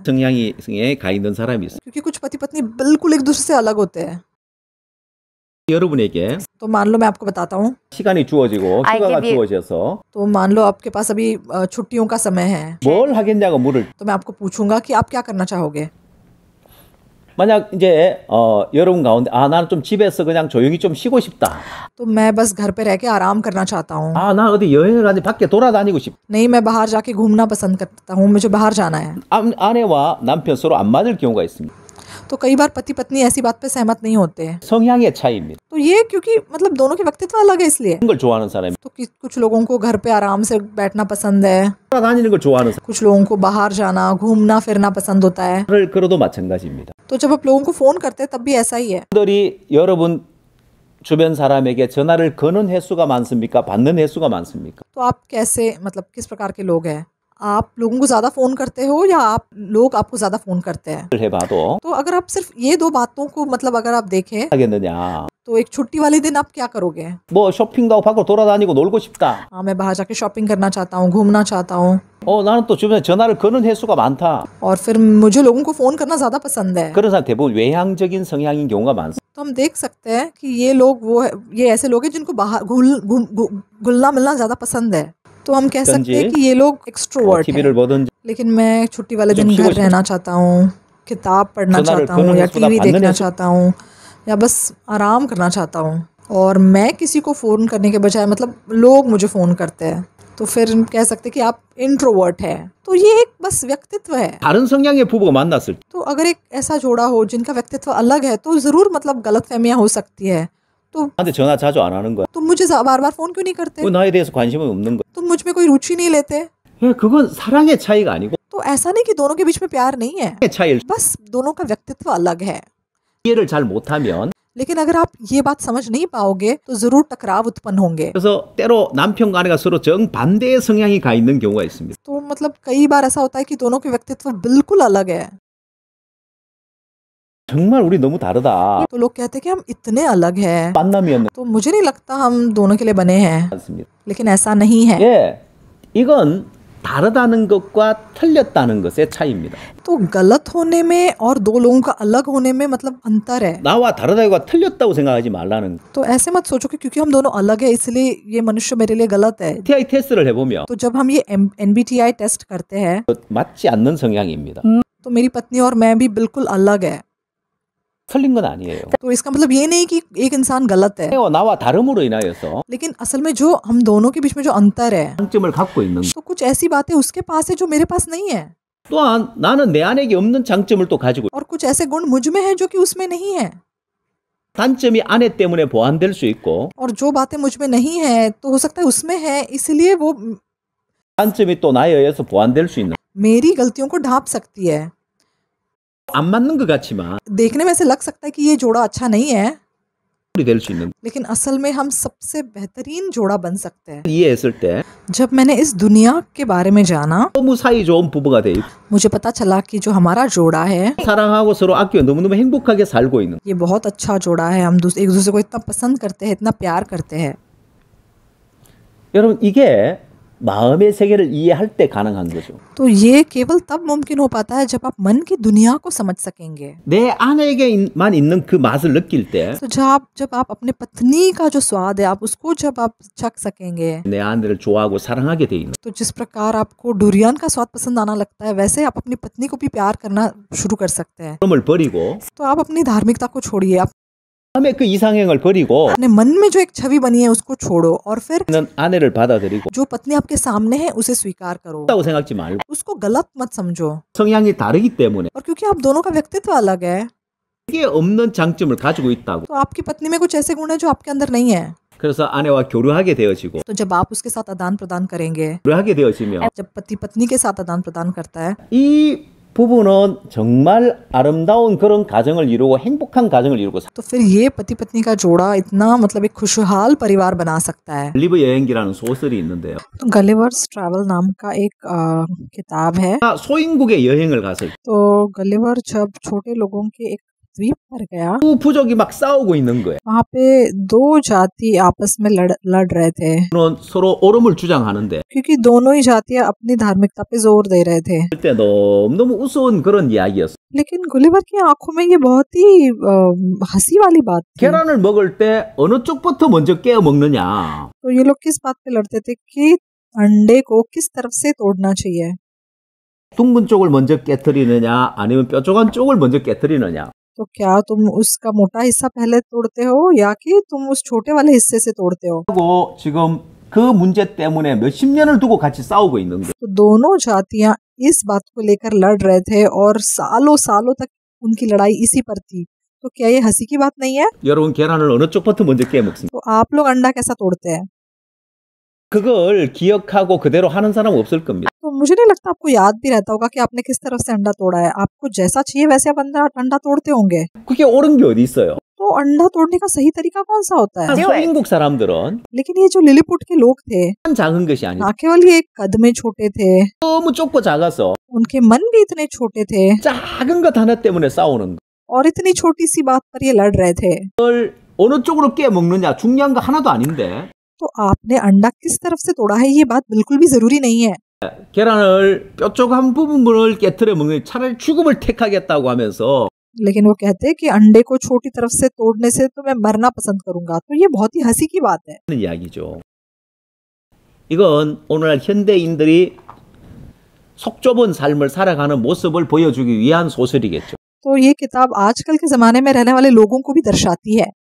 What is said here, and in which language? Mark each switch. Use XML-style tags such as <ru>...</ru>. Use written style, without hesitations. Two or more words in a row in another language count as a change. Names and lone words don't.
<ko>성향에 가 있는 사람이 있어요.</ko> <hi>क्योंकि कुछ पति पत्नी बिल्कुल एक दूसरे से अलग होते हैं।</hi> <ko>여러분에게</ko> <hi>तो मान लो मैं आपको बताता हूँ,</hi> <ko>시간이 주어지고 휴가가 주어져서</ko> <hi>तो मान लो आपके पास अभी छुट्टियों का समय है,</hi> <ko>뭘 하겠냐고 물을</ko> <hi>तो मैं आपको पूछूंगा कि आप क्या करना चाहोगे।</hi> <ko>만약 이제 여러분 가운데 나는 좀 집에서 그냥 조용히 좀 쉬고 싶다.</ko> <hi>तो मैं बस घर पे रह के आराम करना चाहता हूँ,</hi> <ko>나 어디 여행을 가는데 밖에 돌아다니고 싶다.</ko> <hi>नहीं मैं बाहर जाके घूमना पसंद करता हूँ, मुझे बाहर जाना है।</hi> <ko>아내와 남편 서로 안 맞을 경우가 있습니다.</ko> <hi>तो कई बार पति पत्नी ऐसी बात पे सहमत नहीं होते हैं।</hi> <ko>성향의 차이입니다.</ko> <hi>तो ये क्योंकि मतलब दोनों के व्यक्तित्व अलग है इसलिए।</hi> <ko>그런 걸 좋아하는 사람이</ko> <hi>तो कुछ लोगों को घर पे आराम से बैठना पसंद है,</hi> <ko>돌아다니는 걸 좋아하는</ko> <hi>कुछ लोगों को बाहर जाना घूमना फिरना पसंद होता है।</hi> <ko>사람을 끌어도 마찬가지입니다.</ko> <hi>तो जब आप लोगों को फोन करते हैं तब भी ऐसा ही है।</hi> <ko>분들이 여러분 주변 사람에게 전화를 거는 횟수가 많습니까? 받는 횟수가 많습니까?</ko> <hi>तो आप कैसे मतलब किस प्रकार के लोग हैं? आप लोगों को ज्यादा फोन करते हो या लोग आपको ज्यादा फोन करते हैं?</hi> <ko>해봐도</ko> <hi>तो अगर आप सिर्फ ये दो बातों को मतलब अगर आप देखें</hi> <ko>하겠느냐?</ko> <hi>तो एक छुट्टी वाले दिन आप क्या करोगे?</hi> <ko>뭐 쇼핑도 하고 밖으로 돌아다니고 놀고 싶다.</ko> <hi>हाँ मैं बाहर जाके शॉपिंग करना चाहता हूँ, घूमना चाहता हूँ,</hi> <ko>나는 또 주변에 전화를 거는 횟수가 많다.</ko> <hi>और फिर मुझे लोगों को फोन करना ज्यादा पसंद है।</hi> <ko>그런 사람 대부분 외향적인 성향인 경우가 많습니다.</ko> <hi>तो हम देख सकते हैं कि ये लोग ये ऐसे लोग हैं जिनको बाहर घुलना मिलना ज्यादा पसंद है। तो हम कह सकते हैं कि ये लोग एक्सट्रोवर्ट</hi> <ko>TV를</ko> <hi>हैं।</hi> <ko>보든지</ko> <hi>लेकिन मैं छुट्टी वाले दिन घर रहना चाहता हूँ, किताब पढ़ना चाहता हूँ या टीवी देखना चाहता हूँ या बस आराम करना चाहता हूँ, और मैं किसी को फ़ोन करने के बजाय मतलब लोग मुझे फ़ोन करते हैं, तो फिर कह सकते हैं कि आप इंट्रोवर्ट है। तो ये एक बस व्यक्तित्व है।</hi> <ko>다른 성향의 부부가 만났을 때</ko> <hi>तो अगर एक ऐसा जोड़ा हो जिनका व्यक्तित्व अलग है तो ज़रूर मतलब गलतफहमियां हो सकती है। तो</hi> <ko>나한테 전화 자주 안 하는 거야.</ko> <hi>तुम मुझे बार बार फ़ोन क्यों नहीं करते?</hi> <ko>왜 나에 대해서 관심이 없는 거야?</ko> <hi>तुम मुझ में कोई रुचि नहीं लेते?</hi> <ko>그건 사랑의 차이가 아니고</ko> <hi>तो ऐसा नहीं कि दोनों के बीच में प्यार नहीं है,</hi> <ko>차이를</ko> <hi>बस दोनों का व्यक्तित्व अलग है।</hi> <ko>이해를 잘 못하면</ko> <hi>लेकिन अगर आप ये बात समझ नहीं पाओगे तो जरूर टकराव उत्पन्न होंगे।</hi> <ko>그래서 때로 남편과 아내가 서로 정반대의 성향이 가 있는 경우가 있습니다.</ko> <hi>तो मतलब कई बार ऐसा होता है कि दोनों के व्यक्तित्व बिल्कुल अलग है।</hi> <ko>정말 우리 너무 다르다.</ko> <hi>तो लोग कहते हैं कि हम इतने अलग हैं,</hi> <ko>만남이었는</ko> <hi>तो मुझे नहीं लगता हम दोनों के लिए बने हैं,</hi> <ko>않습니다.</ko> <hi>लेकिन ऐसा नहीं है।</hi> <ko>이건 다르다는 것과 틀렸다는 것의 차이입니다.</ko> <hi>तो गलत होने में और दो लोगों का अलग होने में मतलब अंतर है।</hi> <ko>나와 다르다가 틀렸다고 생각하지 말라는.</ko> <hi>तो ऐसे मत सोचो कि क्योंकि हम दोनों अलग है इसलिए ये मनुष्य मेरे लिए गलत है।</hi> <ko>MBTI 테스트를 해보면</ko> <hi>तो जब हम ये MBTI टेस्ट करते हैं</hi> <ko>맞지 않는 성향입니다.</ko> <hi>तो मेरी पत्नी और मैं भी बिल्कुल अलग है।</hi> <ko>틀린 건 아니에요.</ko> <hi>तो इसका मतलब ये नहीं कि एक इंसान गलत है,</hi> <ko>나와 다름으로 인하여서</ko> <hi>लेकिन असल में जो हम दोनों के बीच में जो अंतर है</hi> <ko>장점을 갖고 있는 거.</ko> <hi>तो कुछ ऐसी बातें उसके पास है जो मेरे पास नहीं है,</hi> <ko>또한 나는 내 안에 없는 장점을 또 가지고</ko> <hi>और कुछ ऐसे गुण मुझ में है जो कि उसमें नहीं है।</hi> <ko>단점이 아내 때문에 보완될 수 있고</ko> <hi>और जो बातें मुझ में नहीं है तो हो सकता है उसमें है, इसलिए वो</hi> <ko>단점이 또 나에 의해서 보완될 수 있는.</ko> <hi>मेरी गलतियों को ढांप सकती है।</hi> <ko>안 맞는 것 같지만</ko> <hi>देखने में ऐसे लग सकता है कि ये जोड़ा अच्छा नहीं है,</hi> <ko>될 수 있는.</ko> <hi>लेकिन असल में हम सबसे बेहतरीन जोड़ा बन सकते हैं।</hi> <ko>이해했을 때</ko> <hi>जब मैंने इस दुनिया के बारे में जाना</hi> <ko>너무 사이 좋은 부부가 돼 있고</ko> <hi>मुझे पता चला कि जो हमारा जोड़ा है</hi> <ko>사랑하고 서로 아끼고 너무너무 행복하게 살고 있는.</ko> <hi>ये बहुत अच्छा जोड़ा है, हम एक दूसरे को इतना पसंद करते हैं, इतना प्यार करते हैं।</hi> <ko>여러분 이게 마음의 세계를 इ해할 때 가능한 거죠.</ko> <hi>तो ये केवल तब मुमकिन हो पाता है जब आप मन की दुनिया को समझ सकेंगे।</hi> <ko>내 아내에게만 있는 그 맛을 느낄 때</ko> <hi>तो जब आप अपने पत्नी का जो स्वाद है आप उसको जब आप चख सकेंगे,</hi> <ko>내 아내를 좋아하고 사랑하게 돼 있는.</ko> <hi>तो जिस प्रकार आपको डुरियन का स्वाद पसंद आना लगता है वैसे आप अपनी पत्नी को भी प्यार करना शुरू कर सकते हैं।</hi> <ko>그럼을 버리고</ko> <hi>तो आप अपनी धार्मिकता को छोड़िए, आप</hi> <ko>마음의 그 이상형을 버리고</ko> <hi>अपने मन में जो एक छवि बनी है उसको छोड़ो और फिर</hi> <ko>아내를 받아들이고</ko> <hi>जो पत्नी आपके सामने है उसे स्वीकार करो,</hi> <ko>다고 생각지 말고</ko> <hi>उसको गलत मत समझो।</hi> <ko>성향이 다르기 때문에</ko> <hi>और क्योंकि आप दोनों का व्यक्तित्व अलग है</hi> <ko>이게 없는 장점을 가지고 있다고.</ko> <hi>तो आपकी पत्नी में कुछ ऐसे गुण है जो आपके अंदर नहीं है।</hi> <ko>그래서 아내와 교류하게 되어지고</ko> <hi>तो जब आप उसके साथ आदान प्रदान करेंगे,</hi> <ko>교류하게 되어지면</ko> <hi>जब पति पत्नी के साथ आदान प्रदान करता है,</hi> <ko>이 부부는 정말 아름다운 그런 가정을 이루고 행복한 가정을 이루고</ko> <hi>तो फिर ये पति पत्नी का जोड़ा इतना मतलब एक खुशहाल परिवार बना सकता है।</hi> <ko>갈리브 여행기라는 소설이 있는데요.</ko> <hi>तो गलिवर्स ट्रैवल नाम का एक किताब है।</hi> <ko>소인국의 여행을 갔을 때</ko> <hi>तो गलिवर जब छोटे लोगों के एक द्वीप पर गया।</hi> <ko>두 부족이 막 싸우고 있는 거예요.</ko> <hi>वहाँ पे दो जाति आपस में लड़ रहे थे,</hi> <ko>서로 옳음을 주장하는데</ko> <hi>क्योंकि दोनों ही जातियां अपनी धार्मिकता पे जोर दे रहे थे।</hi> <ko>그때 너무너무 우스운 그런 이야기였어요.</ko> <hi>लेकिन गुलिवर की आंखों में ये बहुत ही हंसी वाली बात थी।</hi> <ko>계란을 먹을 때 어느 쪽부터 먼저 깨어 먹느냐.</ko> <hi>तो ये लोग किस बात पे लड़ते थे कि अंडे को किस तरफ से तोड़ना चाहिए,</hi> <ko>둥근 쪽을 먼저 깨트리느냐 아니면 뾰족한 쪽을 먼저 깨트리느냐.</ko> <hi>तो क्या तुम उसका मोटा हिस्सा पहले तोड़ते हो या कि तुम उस छोटे वाले हिस्से से तोड़ते हो।</hi> <ko>하고 지금 그 문제 때문에 몇십 년을 두고 같이 싸우고 있는 거예요.</ko> <hi>तो दोनों जातियां इस बात को लेकर लड़ रहे थे और सालों सालों तक उनकी लड़ाई इसी पर थी। तो क्या ये हंसी की बात नहीं है।</hi> <ko>여러분 계란을 어느 쪽부터 먼저 깨 먹습니까?</ko> <hi>तो आप लोग अंडा कैसा तोड़ते हैं।</hi> <ko>그걸 기억하고 그대로 하는 사람 없을 겁니다.</ko> <hi>तो मुझे नहीं लगता आपको याद भी रहता होगा कि आपने किस तरफ से अंडा तोड़ा है। आपको जैसा चाहिए वैसे आप अंडा तोड़ते होंगे।</hi> <ko>그게 옳은 게 어디 있어요?</ko> <hi>तो अंडा तोड़ने का सही तरीका कौन सा होता है।</hi> <ko>소인국 사람들은</ko> <hi>लेकिन ये जो लिलीपुट के लोग थे</hi> <ko>작은 것이 아니죠.</ko> <hi>ना केवल ये कद में छोटे थे,</hi> <ko>너무 좁고 작아서</ko> <hi>उनके मन भी इतने छोटे थे</hi> <ko>작은 것 하나 때문에 싸우는 거.</ko> <hi>और इतनी छोटी सी बात पर ये लड़ रहे थे।</hi> <ko>어느 쪽으로 깨 먹느냐 중요한 거 하나도 아닌데.</ko> <hi>तो आपने अंडा किस तरफ से तोड़ा है ये बात बिल्कुल भी जरूरी नहीं है।</hi> <ko>계란을 뾰족한 부분을 깨트려 먹는 차라리 죽음을 택하겠다고 하면서</ko> <hi>लेकिन वो कहते हैं कि अंडे को छोटी तरफ से तोड़ने से तो मैं मरना पसंद करूंगा। तो ये बहुत ही हंसी की बात है।</hi> <ko>이야기죠. 이건 오늘날 현대인들이 속 좁은 삶을 살아가는 모습을 보여주기 위한 소설이겠죠.</ko> <hi>तो ये किताब आजकल के जमाने में रहने वाले लोगों को भी दर्शाती है।</hi>